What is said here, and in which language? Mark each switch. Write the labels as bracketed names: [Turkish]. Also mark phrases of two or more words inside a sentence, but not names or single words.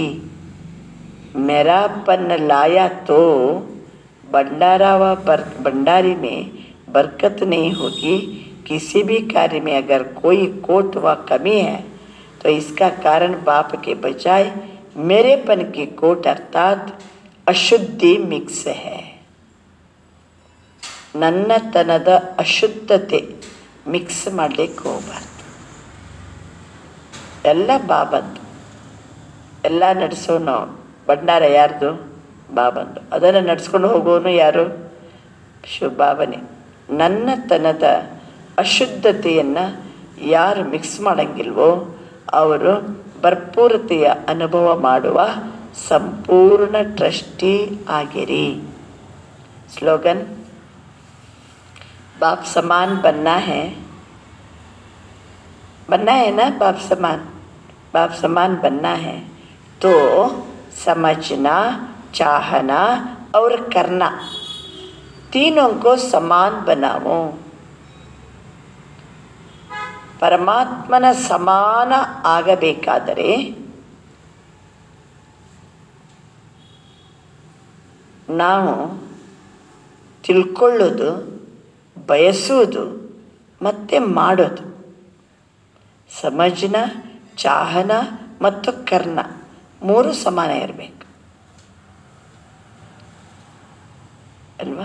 [Hindi] मेरापन लाया तो भंडारा व भंडारी में बरकत नहीं होगी. किसी भी कार्य में अगर कोई कोट व कमी है तो इसका कारण बाप के बजाय मेरेपन की कोट अर्थात अशुद्धि मिक्स है. [Kannada] ನನ್ನತನದ ಅಶುದ್ಧತೆ ಮಿಕ್ಸ್ ಮಾಡಲಿಕ್ಕೆ ಹೋಗಬಾರ್ದು. ಎಲ್ಲ ಬಾಬಂದು, ಎಲ್ಲ ನಡೆಸೋನು ಭಂಡಾರ ಯಾರ್ದು? ಬಾಬಂದು. ಅದನ್ನು ನಡೆಸ್ಕೊಂಡು ಹೋಗೋನು ಯಾರು? ಶಿವಬಾಬನೇ. ನನ್ನತನದ ಅಶುದ್ಧತೆಯನ್ನು ಯಾರು ಮಿಕ್ಸ್ ಮಾಡೋಂಗಿಲ್ವೋ ಅವರು ಭರ್ಪೂರತೆಯ ಅನುಭವ ಮಾಡುವ ಸಂಪೂರ್ಣ ಟ್ರಸ್ಟಿ ಆಗಿರಿ. ಸ್ಲೋಗನ್, [Hindi] बाप समान बनना है ना, बाप समान बनना है तो समझना, चाहना और करना तीनों को समान बनाओ. [Kannada] ಪರಮಾತ್ಮನ ಸಮಾನ ಆಗಬೇಕಾದರೆ ನಾವು ತಿಳ್ಕೊಳ್ಳೋದು, ಬಯಸುವುದು ಮತ್ತು ಮಾಡೋದು, [Hindi] समझना, चाहना [Kannada] ಮತ್ತು ಕರ್ಣ ಮೂರು ಸಮಾನ ಇರಬೇಕು ಅಲ್ವಾ.